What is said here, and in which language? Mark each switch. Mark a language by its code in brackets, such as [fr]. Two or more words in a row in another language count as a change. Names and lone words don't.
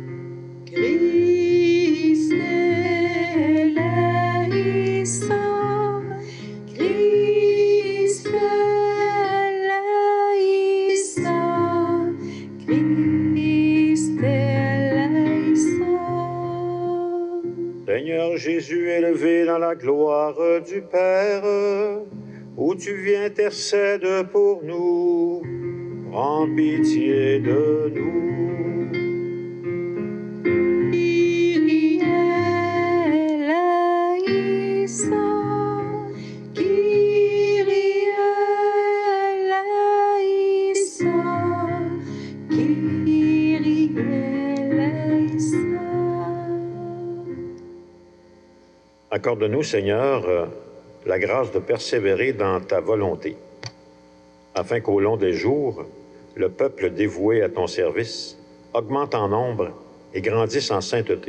[el] Christ éleison, Christ éleison, Christ éleison. [fr] Seigneur Jésus, élevé dans la gloire du Père, où tu viens intercède pour nous, prends pitié de nous. [el] Kyrie eleison, Kyrie eleison, Kyrie eleison. [fr] Accorde-nous, Seigneur, la grâce de persévérer dans ta volonté, afin qu'au long des jours, le peuple dévoué à ton service augmente en nombre et grandisse en sainteté.